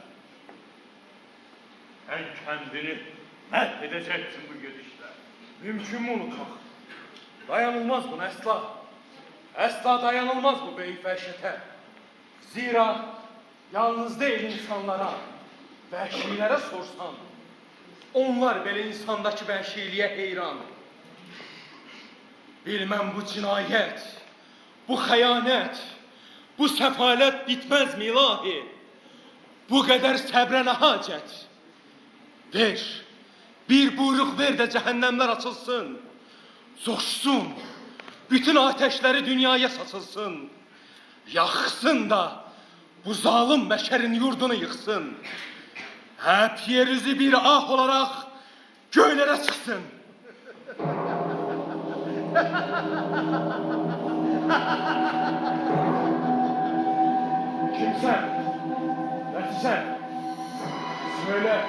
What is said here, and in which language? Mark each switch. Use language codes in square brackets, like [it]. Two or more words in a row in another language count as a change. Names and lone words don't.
[tr] Sen kendini met edeceksin bu gidişle. Mümkün mü unutmak? Dayanılmaz buna asla. Asla dayanılmaz bu büyük vəhşətə. Zira yalnız değil insanlara, vəhşilərə sorsan, [az] onlar belə insandakı vəhşiliyə heyran. Bilmem bu cinayət, bu xəyanət, bu səfalət bitməzmi ilahi? Bu qədər səbrə nə hacət? Ver, bir buyruq ver də cəhənnəmlər açılsın, coşsun, bütün ateşləri dünyaya saçılsın, yaxsın da bu zalim bəşərin yurdunu yıxsın. [tr] Hep yeryüzü bir ah olarak göylere çıksın. [az] Kimsen? [tr] Netice? Söyle.